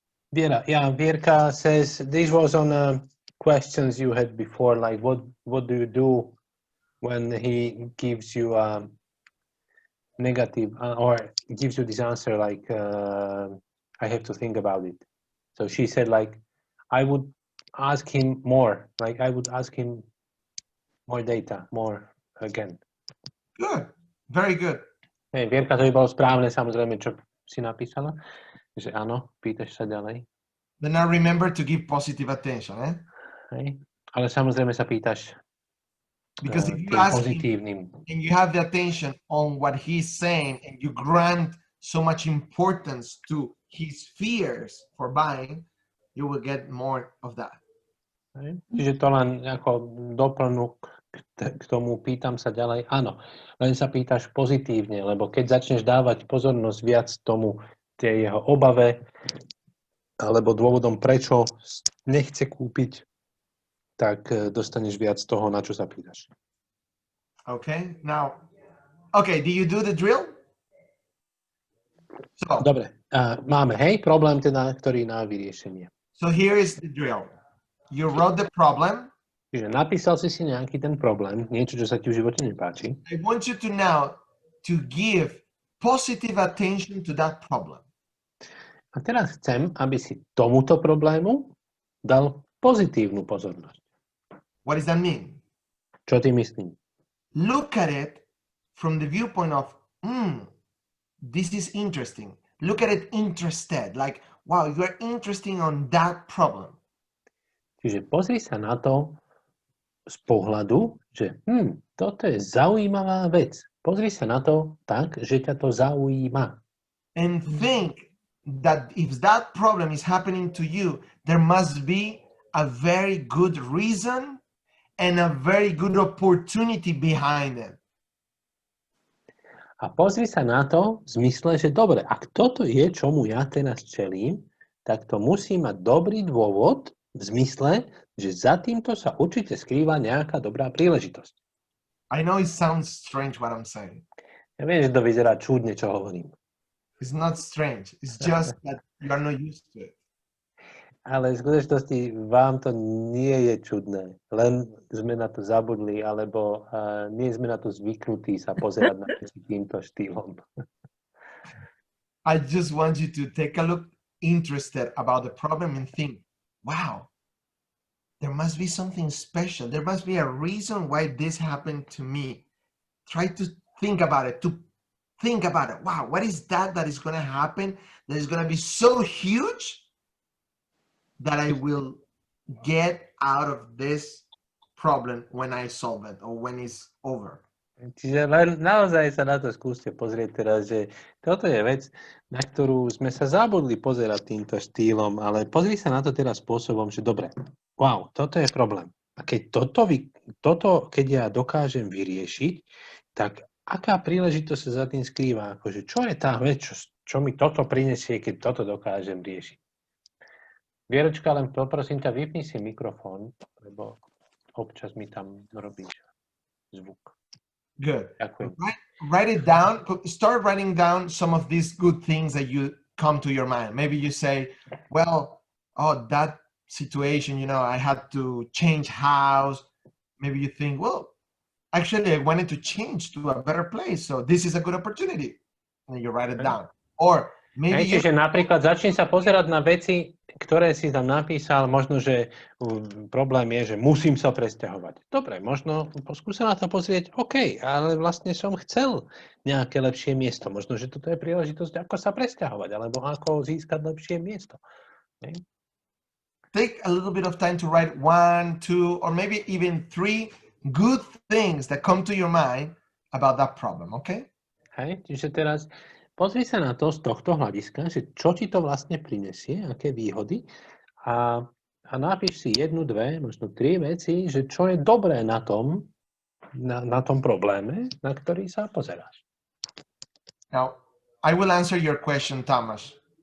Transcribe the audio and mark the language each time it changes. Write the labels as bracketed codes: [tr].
[en] Vierka says this was on questions you had before, like what do you do when he gives you a negative or gives you this answer like I have to think about it. So she said like I would ask him more, like I would ask him more data, more again. Good. Very good. [sk] Hej, Vierka, to by bolo správne, samozrejme, čo si napísala. Že áno, pýtaš sa ďalej. [en] Then now remember to give positive attention, eh? [sk] Hej. Ale samozrejme sa pýtaš [en] Because if you [sk] tým [en] ask him [sk] pozitívnym. [en] and you have the attention on what he's saying and you grant so much importance to his fears for buying, you will get more of that. [sk] Hej. Čiže to len ako doplnok k tomu pýtam sa ďalej. Áno, len sa pýtaš pozitívne, lebo keď začneš dávať pozornosť viac tomu, tej jeho obave, alebo dôvodom, prečo nechce kúpiť, tak dostaneš viac toho, na čo sa pýtaš. [en] Okay, now, okay, do you do the drill? So, [sk] Dobre, máme, hej, problém teda, ktorý na vyriešenie. [en] so here is the drill. You wrote the problem. [sk] Čiže napísal si nejaký ten problém, niečo, čo sa ti v živote nepáči. [en] I want you to now to give positive attention to that problem. [sk] A teraz chcem, aby si tomuto problému dal pozitívnu pozornosť. [en] What does that mean? [sk] Čo ty myslím? [en] Look at it from the viewpoint of, this is interesting. Look at it interested, like, wow, you're interested on that problem. [sk] Čiže pozri sa na to z pohľadu, že toto je zaujímavá vec. Pozri sa na to tak, že ťa to zaujíma. [en] And think that if that problem is happening to you, there must be a very good reason and a very good opportunity behind it. [sk] A pozri sa na to v zmysle, že dobre, ak toto je, čomu ja teraz čelím, tak to musí mať dobrý dôvod v zmysle, že za týmto sa určite skrýva nejaká dobrá príležitosť. [en] I know it sounds strange what I'm saying. [sk] Ja viem, že to vyzerá čudne, čo hovorím. [en] It's not strange. It's just that you are not used to it. [sk] Ale v skutočnosti vám to nie je čudné. Len sme na to zabudli, alebo nie sme na to zvyknutí sa pozerať na veci týmto štýlom. [en] I just want you to take a look interested about the problem and think, wow, there must be something special. There must be a reason why this happened to me. Try to think about it, Wow, what is that is going to happen that is going to be so huge that I will get out of this problem when I solve it or when it's over. [sk] Čiže len naozaj sa na to skúste pozrieť teraz, že toto je vec, na ktorú sme sa zabudli pozerať týmto štýlom, ale pozri sa na to teraz spôsobom, že dobre, wow, toto je problém. A keď toto keď ja dokážem vyriešiť, tak aká príležitosť sa za tým skrýva? Akože, čo je tá vec, čo mi toto prinesie, keď toto dokážem riešiť? Vieročka, len poprosím ťa, vypni si mikrofón, lebo občas mi tam robíš zvuk. [en] Good. [sk] Ďakujem. [en] Write it down. Start writing down some of these good things that you come to your mind. Maybe you say, well, that situation, I had to change house. Maybe you think, well, actually, I wanted to change to a better place. So this is a good opportunity. And you write it down. Or maybe [sk] Čiže napríklad začni sa pozerať na veci, ktoré si tam napísal, možno, že problém je, že musím sa presťahovať. Dobre, možno skúsa na to pozrieť, OK, ale vlastne som chcel nejaké lepšie miesto. Možno, že toto je príležitosť, ako sa presťahovať, alebo ako získať lepšie miesto. [en] Okay? Take a little bit of time to write 1, 2, or maybe even 3 good things that come to your mind about that problem, OK? [sk] Hej, čiže teraz pozri sa na to z tohto hľadiska, že čo ti to vlastne prinesie, aké výhody a napíš si 1, 2, možno 3 veci, že čo je dobré na tom probléme, na ktorý sa pozeráš. [en] Now, I will answer your question, Thomas.